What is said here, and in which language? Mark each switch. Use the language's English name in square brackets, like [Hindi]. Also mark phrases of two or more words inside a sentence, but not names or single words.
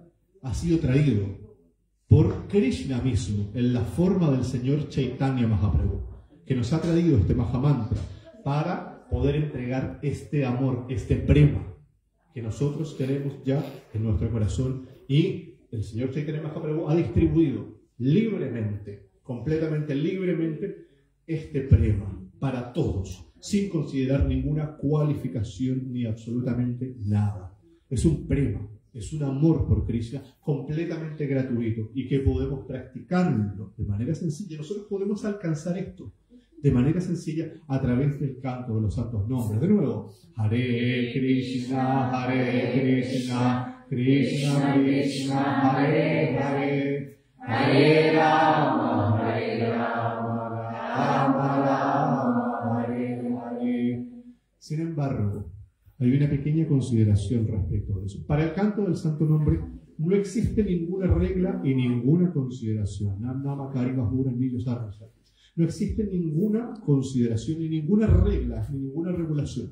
[Spanish] ha sido traído por Krishna mismo, en la forma del Señor Chaitanya Mahaprabhu, que nos ha traído este Mahamantra para poder entregar este amor, este prema, que nosotros tenemos ya en nuestro corazón, y el Señor Chaitanya Mahaprabhu ha distribuido libremente, completamente libremente, este prema para todos, sin considerar ninguna cualificación ni absolutamente nada. Es un prema, es un amor por Krishna completamente gratuito y que podemos practicarlo de manera sencilla. Nosotros podemos alcanzar esto de manera sencilla a través del canto de los santos nombres. De nuevo, [Sanskrit] Hare Krishna, Krishna Krishna, Hare Hare, Hare Rama, Rama Rama, Hare Hare. [Spanish] Sin embargo, hay una pequeña consideración respecto de eso. Para el canto del santo nombre no existe ninguna regla y ninguna consideración. No existe ninguna consideración, ni ninguna regla, ni ninguna regulación.